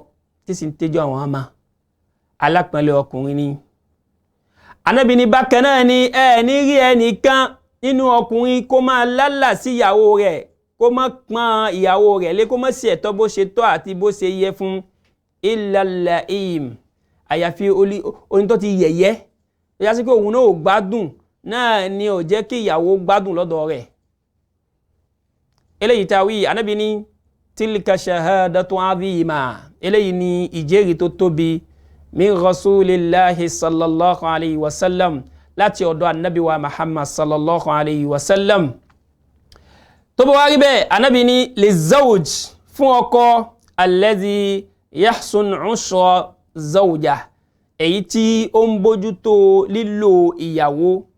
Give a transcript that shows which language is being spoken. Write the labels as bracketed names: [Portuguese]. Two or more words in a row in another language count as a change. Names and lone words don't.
[Yoruba] tí sì ń tẹ́jú àwọn ọmọ alápọ́nlé ọkùnrin ni Ànábì ní bákan náà ni ẹ ní rí ẹnìkan nínú ọkùnrin kó máa lálà sí ìyàwó rẹ̀ kó má pọ́n ìyàwó rẹ̀ lé kó má ṣe ẹ̀tọ́ bó ṣe tọ́ àti bó ṣe yẹ fún [Arabic] إلا لئيم [Yoruba] àyàfi oní tó ti yẹ̀yẹ́ ó yá sí pé òun náà ò gbádùn náà ni ò jẹ́ kí ìyàwó gbádùn lọ́dọ̀ rẹ̀ eléyìí tàwí Ànábì ní [Arabic] تلك شهادة عظيمة [Yoruba] eléyìí ni ìjẹ́rìí tó tóbi [Arabic] من رسول الله صلى الله عليه وسلم [Yoruba] láti ọ̀dọ̀ Ànábì wa Muhammad [Arabic] صلى الله عليه وسلم [Yoruba] tó bá wá rí bẹ́ẹ̀ Ànábì ní lizawj fún ọkọ [Arabic] الذي يحسن عشرة زوجه [Yoruba] èyí tí ó ń bójútó lílò ìyàwó